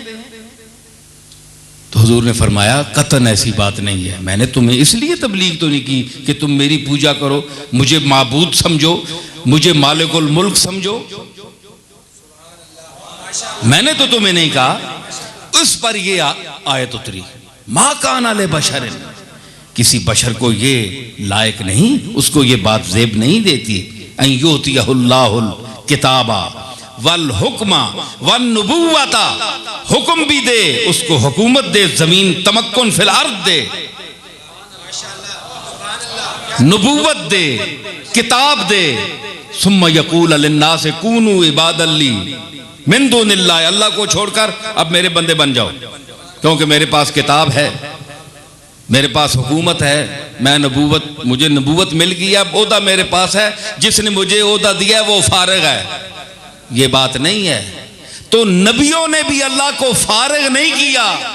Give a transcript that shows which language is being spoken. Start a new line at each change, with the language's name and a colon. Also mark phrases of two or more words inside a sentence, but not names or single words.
Urdu: تو حضور نے فرمایا قطعاً ایسی بات نہیں ہے، میں نے تمہیں اس لیے تبلیغ تو نہیں کی کہ تم میری پوجا کرو، مجھے معبود سمجھو، مجھے
Arabic: مالك الملك
Urdu: سمجھو، میں نے تو تمہیں نہیں کہا. اس پر یہ آیت اتری,
Arabic: ما كان لبشر,
Urdu: کسی بشر کو یہ لائق نہیں، اس کو یہ بات زیب نہیں دیتی.
Arabic: أن يؤتيه الله الكتاب والحكم والنبوة,
Urdu: حکم بھی دے اس کو، حکومت دے، زمین تمکن
Arabic: في الأرض
Urdu: دے، نبوت دے، کتاب دے.
Arabic: ثم يقول للناس كونوا عبادا لي من دون الله,
Urdu: اللہ کو چھوڑ کر اب میرے بندے بن جاؤ، کیونکہ میرے پاس کتاب ہے، میرے پاس حکومت ہے، میں نبوت، مجھے نبوت مل گئی، اب عہدہ میرے پاس ہے، جس نے مجھے عہدہ دیا ہے وہ فارغ ہے. یہ بات نہیں ہے. تو نبیوں نے بھی اللہ کو فارغ نہیں کیا.